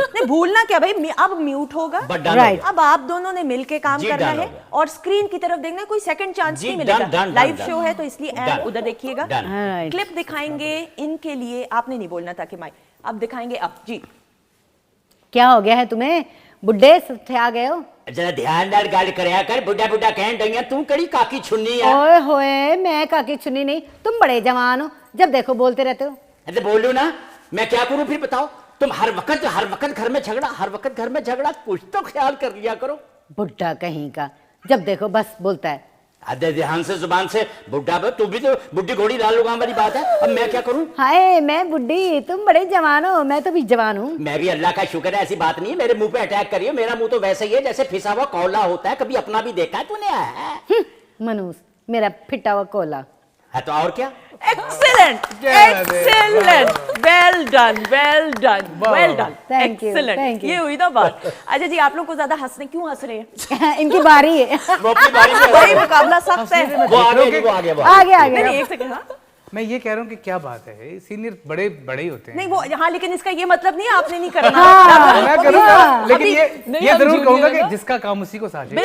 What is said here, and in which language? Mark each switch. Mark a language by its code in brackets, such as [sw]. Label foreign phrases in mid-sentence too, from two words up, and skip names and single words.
[ur] نہیں بھولنا کیا بھائی, اب میوٹ ہوگا. اب آپ دونوں نے مل کے کام کرنا ہے اور اسکرین کی طرف دیکھنا, کوئی [en] second chance [ur] نہیں ملے گا. لائیو شو ہے تو اس لیے ادھر دیکھیے گا. کلپ دکھائیں گے ان کے لیے. آپ نے نہیں بولنا تھا کہ مائک, اب دکھائیں گے. اب جی کیا ہو گیا ہے تمہیں, بڈھے سے آ گئے ہو؟ [skr] ذرا دھیان دار گل کریا کر, بڈھا بڈھا کہن ڈیاں تو کڑی کاکی چھنی ہے. [ur] اوئے ہوئے, میں کاکی چھنی نہیں, تم بڑے جوان ہو, جب دیکھو بولتے رہتے ہو. ارے بولو نا, میں کیا کروں پھر بتاؤ. تم ہر وقت گھر میں جھگڑا, ہر وقت گھر میں جھگڑا, کچھ تو خیال کر لیا کرو. بڈھا کہیں کا, جب دیکھو بس بولتا ہے. دھیان سے زبان سے. بڈھا تو بھی تو بڈھی گھوڑی لال لگام والی بات ہے. اب میں کیا کروں؟ ہائے میں بڈھی, تم بڑے جوان ہو, میں تو بھی جوان ہوں. میں بھی اللہ کا شکر ہے, ایسی بات نہیں ہے. میرے منہ پہ اٹیک کریے, میرا منہ تو ویسے ہی ہے جیسے پھسا ہوا کولا ہوتا ہے. کبھی اپنا بھی دیکھا ہے تو نے؟ منوس, میرا پھٹا ہوا کولا ہے تو اور کیا. [en] Excellent, excellent, well done, well done, well done, excellent. [ur] یہ ہوئی نا بات. اچھا جی, آپ لوگ کو زیادہ ہنسنے کیوں ہنس رہے ہیں؟ ان کی باری ہے, وہ اپنی باری میں وہی مقابلہ سخت ہے. وہ آگے آگے. ایک سیکنڈ, میں یہ کہہ رہا ہوں کہ کیا بات ہے, سینئر بڑے بڑے ہی ہوتے ہیں. نہیں وہ ہاں, لیکن اس کا یہ مطلب نہیں آپ نے نہیں کرنا. میں کروں گا, لیکن یہ ضرور کہوں گا کہ جس کا کام اسی کو ساجے.